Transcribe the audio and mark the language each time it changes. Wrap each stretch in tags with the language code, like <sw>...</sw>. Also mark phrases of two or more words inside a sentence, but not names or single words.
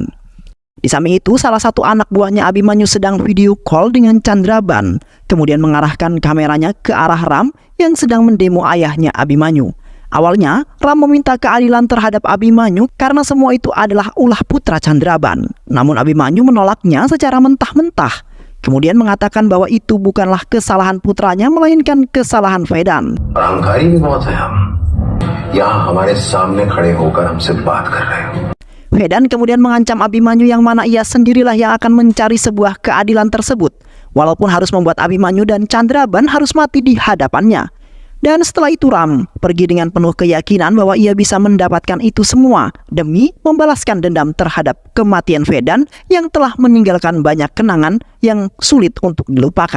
<id>Di samping itu, salah satu anak buahnya Abimanyu sedang video call dengan Chandraban, kemudian mengarahkan kameranya ke arah Ram yang sedang mendemo ayahnya Abimanyu. Awalnya, Ram meminta keadilan terhadap Abimanyu karena semua itu adalah ulah putra Chandraban. Namun Abimanyu menolaknya secara mentah-mentah. Kemudian mengatakan bahwa itu bukanlah kesalahan putranya, melainkan kesalahan Firdan.</id> <hi>अहंकारी भी बहुत है हम यहाँ हमारे सामने खड़े होकर हमसे बात कर रहे हो.</hi> <id>Firdan kemudian mengancam Abimanyu, yang mana ia sendirilah yang akan mencari sebuah keadilan tersebut, walaupun harus membuat Abimanyu dan Chandraban harus mati di hadapannya. Dan setelah itu Ram pergi dengan penuh keyakinan bahwa ia bisa mendapatkan itu semua demi membalaskan dendam terhadap kematian Firdan yang telah meninggalkan banyak kenangan yang sulit untuk dilupakan.</id>